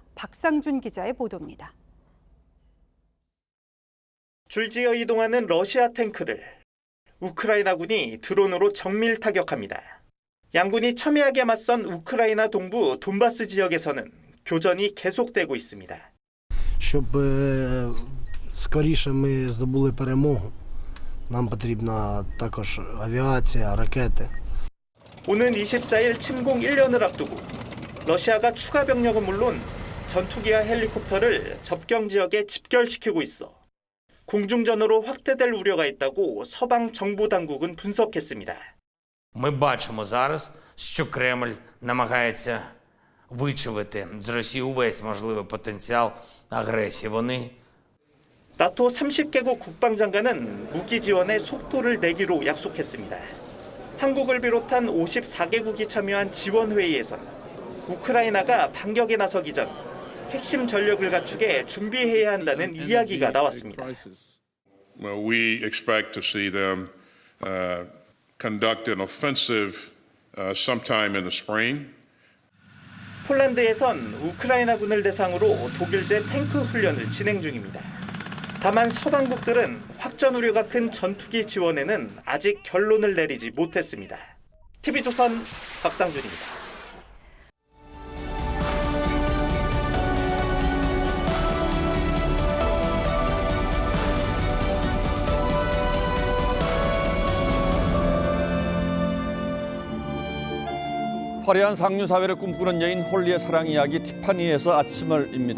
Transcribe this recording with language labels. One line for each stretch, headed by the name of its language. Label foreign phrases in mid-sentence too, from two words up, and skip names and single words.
Korean: 박상준 기자의 보도입니다. 줄지어 이동하는 러시아 탱크를 우크라이나군이 드론으로 정밀 타격합니다. 양군이 첨예하게 맞선 우크라이나 동부 돈바스 지역에서는 교전이 계속되고 있습니다.
Ukrainian: Щоб скоріше ми здобули перемогу, нам потрібна також авіація, ракети. 오는 24일 침공 1년을 앞두고 러시아가 추가 병력은 물론 전투기와 헬리콥터를 접경 지역에 집결시키고 있어 공중전으로 확대될 우려가 있다고 서방 정보 당국은 분석했습니다. Ми бачимо зараз, що Кремль намагається вичавити з Росії увесь можливий потенціал агресії. Вони
Korean: 나토 30개국 국방장관은 무기 지원에 속도를 내기로 약속했습니다. 한국을 비롯한 54개국이 참여한 지원회의에선 우크라이나가 반격에 나서기 전 핵심 전력을 갖추게 준비해야 한다는 이야기가 나왔습니다.
English: Well, we expect to see them conduct an offensive sometime in the spring.
Korean: 폴란드에선 우크라이나군을 대상으로 독일제 탱크 훈련을 진행 중입니다. 다만 서방국들은 확전 우려가 큰 전투기 지원에는 아직 결론을 내리지 못했습니다. TV조선 박상준입니다. 화려한 상류 사회를 꿈꾸는 여인 홀리의 사랑 이야기 티파니에서 아침을입니다.